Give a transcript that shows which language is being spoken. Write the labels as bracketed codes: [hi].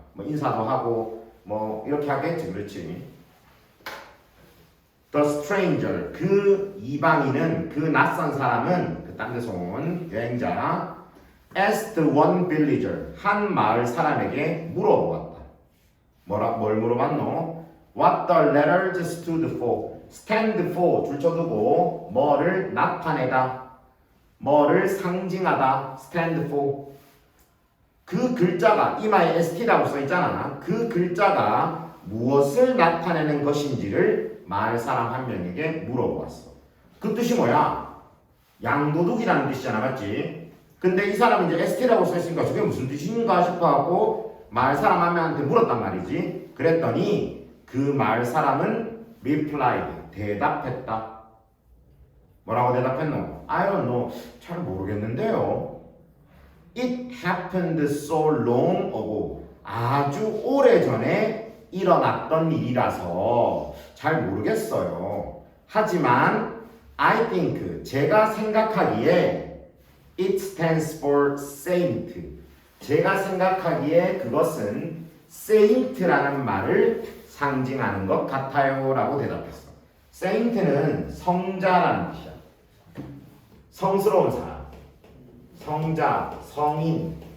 [ko] 뭐 인사도 하고 뭐 이렇게 하겠지, 그렇지? [en] The stranger, [ko] 그 이방인은, 그 낯선 사람은, 그 딴 데서 온 여행자, [en] asked one villager, [ko] 한 마을 사람에게 물어보았다. 뭘 물어봤노? [en] What the letters stood for? stand for, [ko] 줄쳐두고, 뭐를 나타내다, 뭐를 상징하다, stand for. 그 글자가, 이마에 st라고 써있잖아. 그 글자가 무엇을 나타내는 것인지를 마을 사람 한 명에게 물어보았어. 그 뜻이 뭐야? 양도둑이라는 뜻이잖아, 맞지? 근데 이 사람이 이제 ST라고 써있으니까 저게 무슨 뜻인가 싶어갖고 마을 사람 한 명한테 물었단 말이지. 그랬더니 그 마을 사람은 replied, 대답했다. 뭐라고 대답했노? [en] I don't know, [ko] 잘 모르겠는데요. [en] It happened so long ago. [ko] 아주 오래전에 일어났던 일이라서 잘 모르겠어요. 하지만 [en] I think, [ko] 제가 생각하기에 [en] it stands for saint. [ko] 제가 생각하기에 그것은 saint라는 말을 상징하는 것 같아요 라고 대답했어. saint는 성자라는 뜻이야. 성스러운 사람, 성자, 성인.